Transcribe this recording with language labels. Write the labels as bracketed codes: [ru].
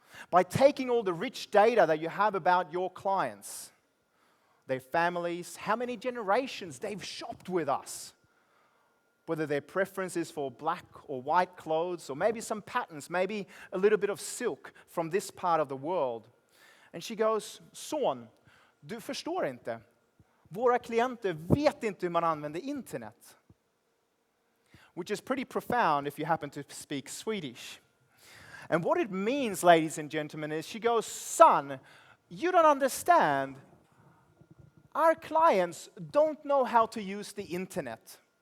[en] By taking all the rich data that you have about your clients, their families, how many generations they've shopped with us, whether their preference is for black or white clothes, or maybe some patterns, maybe a little bit of silk from this part of the world. And she goes, son, [sv] du förstår inte. Våra klienter vet inte hur man använder internet. [en] Which is pretty profound if you happen to speak Swedish. And what it means, ladies and gentlemen, is she goes, son, you don't understand. Our clients don't know how to use the internet.